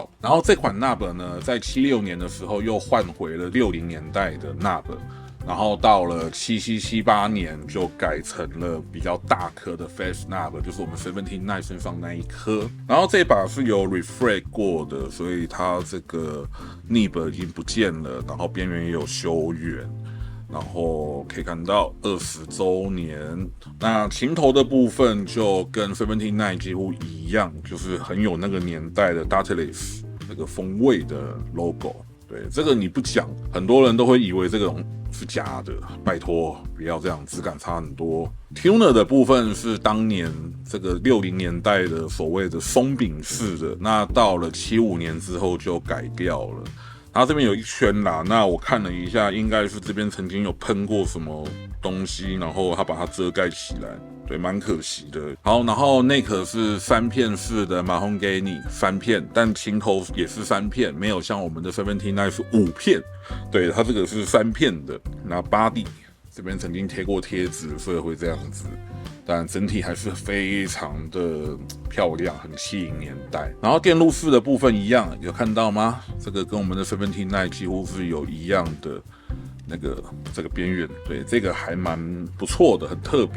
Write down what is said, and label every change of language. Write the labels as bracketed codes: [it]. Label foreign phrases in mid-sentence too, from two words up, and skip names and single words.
[zh] 然後這款 knob 呢，在76年的時候又換回了60年代的 knob， 然後到了77、78年就改成了比較大顆的 [en] face knob， [zh] 就是我們79身上那一顆。然後這把是有 refractor 過的，所以它這個 nib 已經不見了，然後邊緣也有修圓。然後可以看到20週年，那琴頭的部分就跟79幾乎一樣，就是很有那個年代的 Dateless 那個風味的 logo。對，這個你不講，很多人都會以為這個是假的，拜托不要這樣，質感差很多。Tuner 的部分是當年這個60年代的所謂的鬆餅式的，那到了75年之後就改掉了。它這邊有一圈啦，那我看了一下，應該是這邊曾經有噴過什麼東西，然後它把它遮蓋起來，對，蠻可惜的。好，然後那顆是3片式的 Mahogany 3片，但琴頭也是3片，沒有像我們的79是5片，對，它這個是3片的。那 Body 這邊曾經貼過貼紙，所以會這樣子。但整體還是非常的漂亮，很70年代。然後電路室的部分一樣，有看到嗎？這個跟我們的79幾乎是有一樣的那個這個邊緣，對，這個還蠻不錯的，很特別。